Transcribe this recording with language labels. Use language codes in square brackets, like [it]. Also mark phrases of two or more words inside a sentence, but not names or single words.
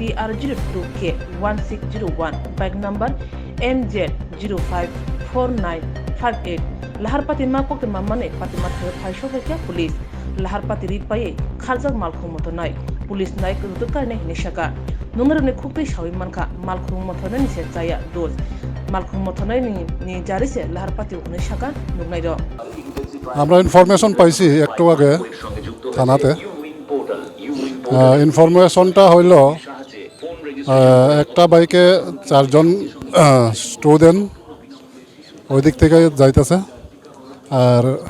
[trp] TR02K1601 bike number MZ054958 lahar patima kokma mane patima thayo phaisho bekia police lahar patiri paye khaljak malkhung motonai police naik rutukane hinishaka nungrane khukti shawi manka malkhung mothone ni se chaya dos malkhung mothone ni jarise lahar pati hinishaka nugnai do [bn] আমরা ইনফরমেশন পাইছি একটু আগে থানাতে ইনফরমেশনটা হইল একটা বাইকে 4 জন স্টুডেন্ট ওই দিক থেকে যাইতেছে আর